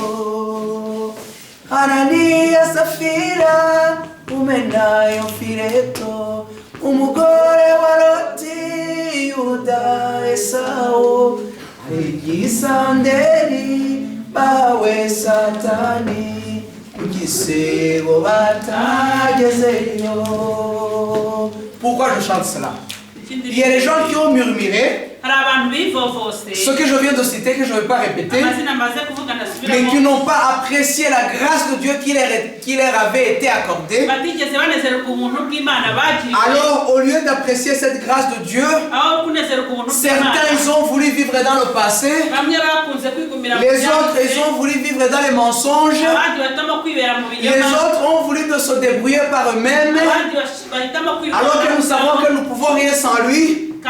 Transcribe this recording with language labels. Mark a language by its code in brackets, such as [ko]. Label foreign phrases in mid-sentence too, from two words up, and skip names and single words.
[rw] Ananiya Safira umenayo Fileto umugore wa Loti Yuda Esau igisanderi bawe Satani igisebo batagezeyo. [fr] Pourquoi je chante cela? Il y a des gens qui ont murmuré. Ce que je viens de citer, que je ne vais pas répéter, mais qui n'ont pas apprécié la grâce de Dieu qui leur avait été accordée. Alors, au lieu d'apprécier cette grâce de Dieu, certains ils ont voulu vivre dans le passé, les autres ils ont voulu vivre dans les mensonges, les autres ont voulu se débrouiller par eux-mêmes, alors que nous savons que nous ne pouvons rien sans lui.